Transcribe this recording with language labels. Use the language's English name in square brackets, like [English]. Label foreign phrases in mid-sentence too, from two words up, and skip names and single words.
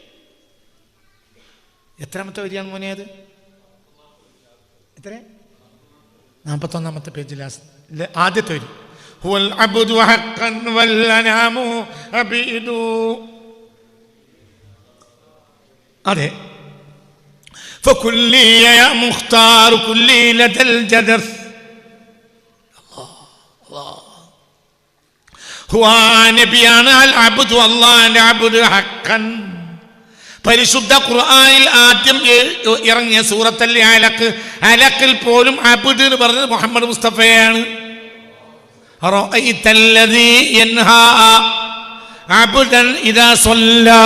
[Malayalam] എത്രാമത്തെ വരിയാണ് മോനെ അത്? എത്ര? 41ാമത്തെ പേജിൽ ആദ്യത്തെ വരി. [Arabic] هو العبد حقا والأنام عبيد. [Malayalam] അതെ. [Arabic] فكلي يا مختار كلي لدى الجدث. [Malayalam] هو നബിയാണ് [Arabic] العبد, [Malayalam] അല്ലാഹുവിന്റെ [Arabic] عبد حقا. [Malayalam] പരിശുദ്ധ ഖുർആനിൽ ആദ്യം ഇറങ്ങിയ സൂറത്തുൽ അലഖ്, അലഖിൽ പോലും അബ്ദ് എന്ന് പറഞ്ഞത് മുഹമ്മദ് മുസ്തഫയാണ്. [Arabic] أرأيت الذي ينهى عبدا إذا صلى.